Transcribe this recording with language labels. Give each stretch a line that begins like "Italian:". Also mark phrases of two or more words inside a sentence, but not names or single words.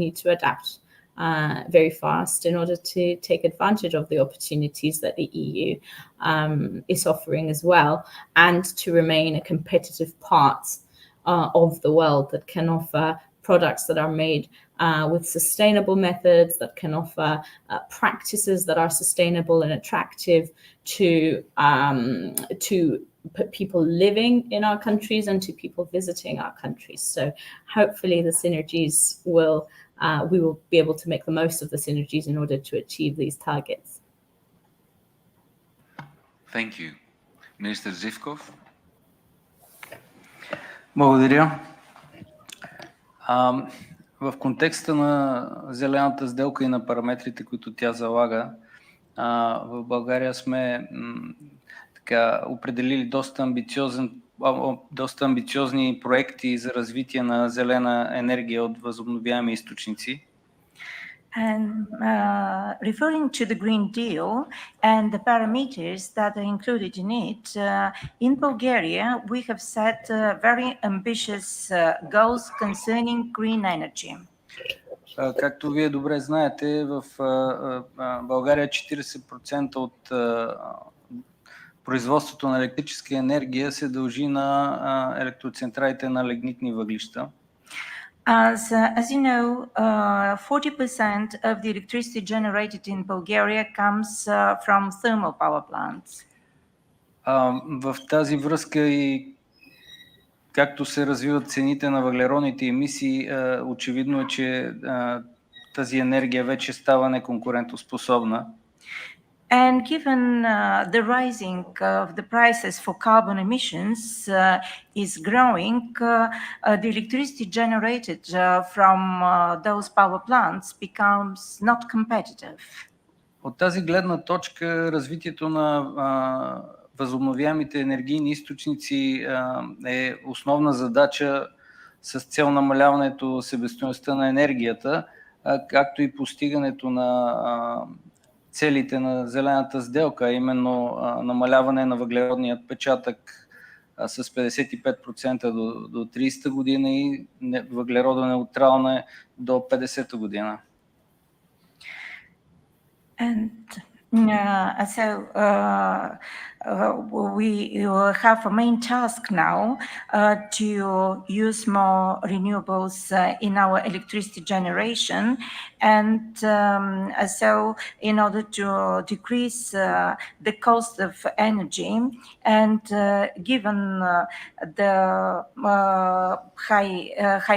English: need to adapt very fast in order to take advantage of the opportunities that the EU is offering as well, and to remain a competitive part of the world that can offer products that are made with sustainable methods, that can offer practices that are sustainable and attractive to people living in our countries and to people visiting our countries. So hopefully the synergies we will be able to make the most of the synergies in order to achieve these targets. Thank you. Minister Zivkov.
Bulgarian: Благодаря. В контекста на зелената сделка и на параметрите, които тя залага, в България сме определили доста амбициозни проекти за развитие на зелена енергия от възобновяеми източници.
English: And referring to the Green Deal and the parameters that are included in it, in Bulgaria, we have set very ambitious goals concerning green energy.
Bulgarian: Както вие добре знаете, в България 40% от производството на електрическа енергия се дължи на електроцентралите на лигнитни въглища.
English: As you know, 40% of the electricity generated in Bulgaria comes from thermal power plants.
Bulgarian: В тази връзка и както се развиват цените на въглеродните емисии, очевидно е, че тази енергия вече става неконкурентоспособна.
English: And given the rising of the prices for carbon emissions is growing, the electricity generated from those power plants becomes not competitive.
Bulgarian: От тази гледна точка, развитието на възобновяемите енергийни източници е основна задача с цел намаляването себестойността на енергията, както и постигането на целите на зелената сделка, именно намаляване на въглеродния отпечатък с 55% до 30-та година и въглеродонеутрална до 50-та година.
English: And we have a main task now to use more renewables in our electricity generation. And so in order to decrease the cost of energy, and given the high